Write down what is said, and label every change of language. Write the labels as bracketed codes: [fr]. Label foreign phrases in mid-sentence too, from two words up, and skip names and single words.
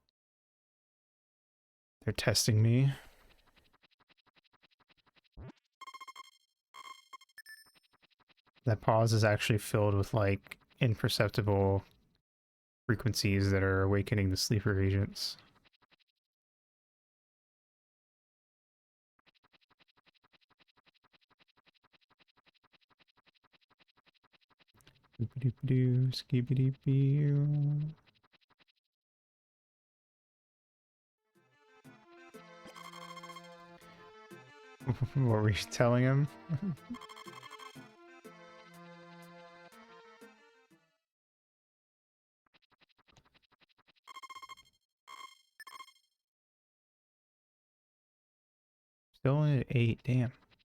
[en] They're testing me. That pause is actually filled with like imperceptible frequencies that are awakening the sleeper agents. Doop-a-doop-a-doo, skibidi-boo. What were you telling him? Still only at 8, damn.